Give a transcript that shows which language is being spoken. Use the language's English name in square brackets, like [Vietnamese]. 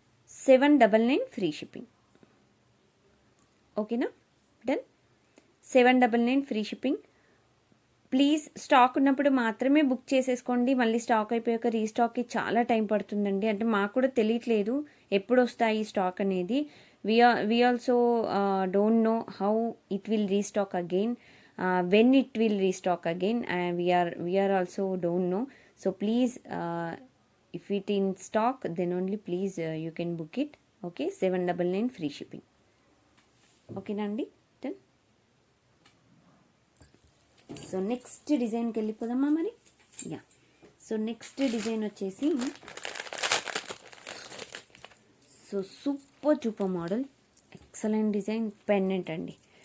[English] 799 free shipping. ఓకేనా, done. 799 free shipping. [Telugu] Please stock ఉన్నప్పుడు మాత్రమే బుక్ చేసేసుకోండి. మళ్ళీ స్టాక్ అయిపోయాక రీస్టాక్కి చాలా టైం పడుతుందండి. అంటే మాకు కూడా తెలియట్లేదు ఎప్పుడు వస్తాయి స్టాక్ అనేది. [English] we also don't know how it will restock again, when it will restock again, and we are also don't know. So please if it in stock then only please you can book it. Okay, 799 free shipping. Okay nandi, then so next డిజైన్కి [Telugu] వెళ్ళిపోదామా మరి. [English] Yeah, so next design వచ్చేసి so super model, excellent design, pendant అండి.